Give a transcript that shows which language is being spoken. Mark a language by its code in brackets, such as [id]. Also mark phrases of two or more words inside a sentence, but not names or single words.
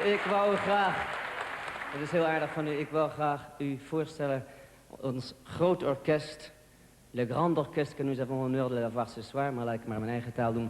[nl] Ik wou graag, het is heel aardig van u, ik wou graag u voorstellen ons groot orkest, [fr] le grand orchestre que nous avons l'honneur de l'avoir ce soir, [nl] maar laat ik maar mijn eigen taal doen.